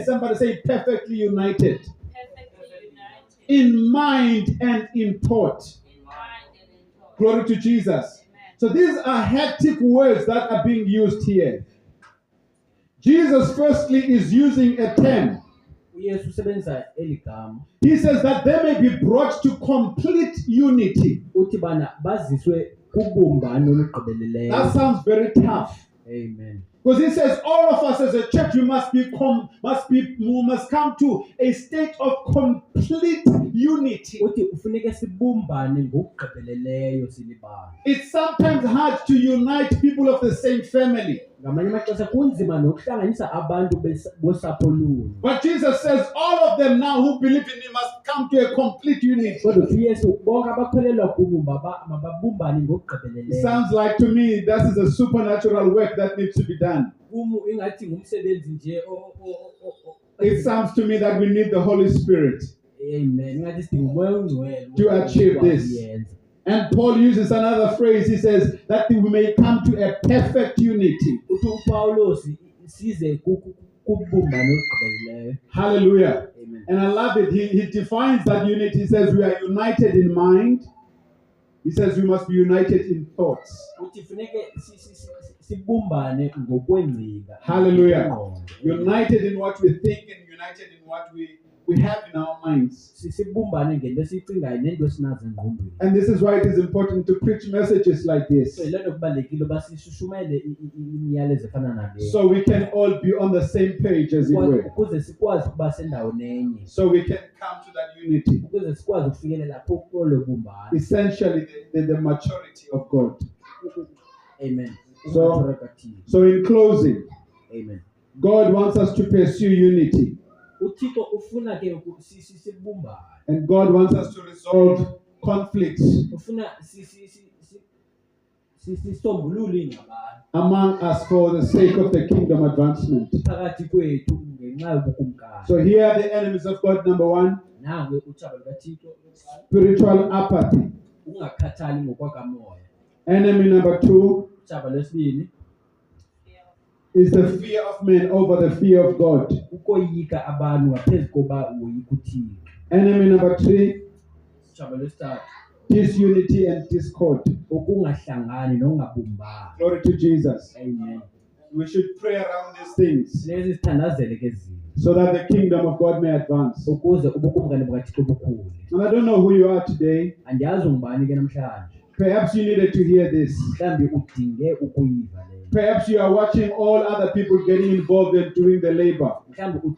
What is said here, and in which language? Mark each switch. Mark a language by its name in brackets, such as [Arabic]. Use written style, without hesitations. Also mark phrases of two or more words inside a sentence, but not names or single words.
[English] Somebody say perfectly united. Perfectly united. In mind and in thought. In mind and in thought. Glory to Jesus. Amen. So these are hectic words that are being used here. Jesus firstly is using a term. [Xhosa] uYesu usebenzisa eligama. [English] He says that they may be brought to complete unity. [Xhosa] Uthi bana baziswe kubumbano olugqibeleleyo. [English] That sounds very tough. Amen. Because he says all of us as a church, we must come to a state of complete unity. [Xhosa] Uthi ufuneka sibumbane ngokugqibeleleyo silibala. [English] It's sometimes hard to unite people of the same family. [Xhosa] Ngamanye amaxesha kunzima nokuhlanganisa abantu bosapho lunye. [English] But Jesus says all of them now who believe in me must come to a complete unity. [Xhosa] Kodwa uYesu bonke abakholelwa kuye mababumbane [English] It [Xhosa] ngokugqibeleleyo. [English] sounds like to me that is a supernatural work that needs to be done. [Xhosa] Ingathi ngumsebenzi nje [English] It sounds to me that we need the Holy Spirit Amen. [Xhosa] Ingathi sidinga umoya ongcwele [English] to achieve this. And Paul uses another phrase. He says that we may come to a perfect unity. [Xhosa] Uthi uPaulos size kubumbano olugqibeleleyo. [English] Hallelujah. Amen. And I love it. He defines that unity. He says we are united in mind. He says we must be united in thoughts. [Xhosa] Uthi funeke sibumbane ngokwengcinga. [English] Hallelujah. United in what we think and united in what we have in our minds. [Xhosa] Sibumbane ngento esicingayo nento esinazo engqondweni. [English] And this is why it is important to preach messages like this, [Xhosa] So ilento kubalekile uba sishushumayele imiyalezo efana nale. [English] so we can all be on the same page, as it were, [Xhosa] Ukuze sikwazi ukuba sendaweni enye. [English] so we can come to that unity. Ukuze sikwazi ukufikelela kolo bumbano. Essentially, the maturity of God. Amen. So in closing, Amen. God wants us to pursue unity, [Xhosa] uThixo ufuna ke sibumbane. [English] and God wants us to resolve conflicts [Xhosa] Ufuna sisombulule ingxabano [English] among us for the sake of the kingdom advancement. [Xhosa] phakathi kwethu ngenxa yobukumkani. [English] So here are the enemies of God. Number one, [Xhosa] Nange utshaba lukaThixo, [English] spiritual apathy. [Xhosa] ukungakhathali ngokwakamoya. [English] Enemy number two [Xhosa] Utshaba lwesibini, [English] is the fear of men over the fear of God. [Xhosa] ukoyika abantu ngaphezu koba uyoyika uThixo. [English] Enemy number three, [Xhosa] Utshaba lwesithathu, [English] disunity and discord. [Xhosa] ukungahlangani nokungabumbani. [English] Glory to Jesus. Amen. We should pray around these things [Xhosa] Lezi sithandazele ke zinto [English] so that the kingdom of God may advance. [Xhosa] ukuze ubukumkani bukaThixo bukhule. [English] And I don't know who you are today. [Xhosa] Andiyazi ungubani ke namhlanje. [English] Perhaps you needed to hear this. [Xhosa] Mhlambi udinge ukuyiva le. [English] Perhaps you are watching all other people getting involved and doing the labor.